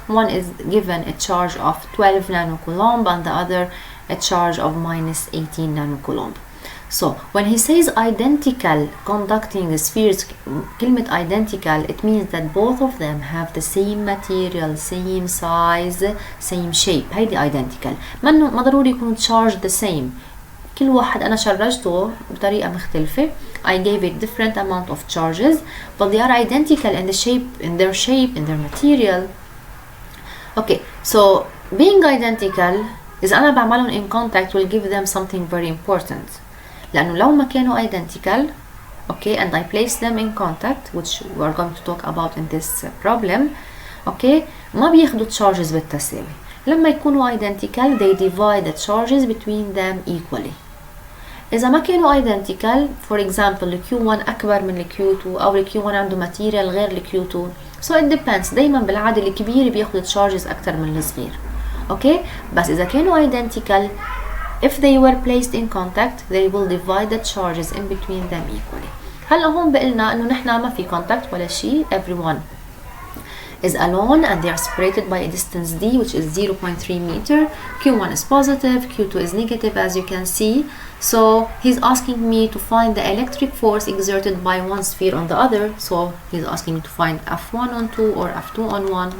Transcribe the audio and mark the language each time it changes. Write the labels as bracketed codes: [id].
[en] One is given a charge of 12 nanocoulomb and the other a charge of minus 18 nanocoulomb. So when he says identical conducting spheres, كلمة identical, it means that both of them have the same material, same size, same shape. هيدي identical. [ar] ما ضروري يكونوا [en] charged the same. [ar] كل واحد أنا شرجته بطريقة مختلفة. [en] I gave it different amount of charges, but they are identical in the shape, in their shape, in their material. Okay, so being identical is [ar] أنا بعملهم [en] in contact will give them something very important. [ar] لأنه لو ما كانوا [en] identical, okay, and I place them in contact, which we are going to talk about in this problem, okay, [ar] ما بياخدوا [en] charges [ar] بالتساوي. لما يكونوا [en] identical, they divide the charges between them equally. [ar] إذا ما كانوا identical, [en] for example, [ar] ال Q1 أكبر من ال Q2 أو ال Q1 عنده material غير ال Q2, [en] so it depends. [ar] دايما بالعادة الكبير بياخد charges أكتر من الصغير. [en] Okay, [ar] بس إذا كانوا [en] identical, if they were placed in contact, they will divide the charges in between them equally. [ar] هلا هون بقلنا إنه نحنا ما في contact ولا شيء. [en] Everyone is alone and they are separated by a distance d, which is 0.3 meter. Q1 is positive, Q2 is negative, as you can see. So he's asking me to find the electric force exerted by one sphere on the other. So he's asking me to find F1 on 2 or F2 on 1.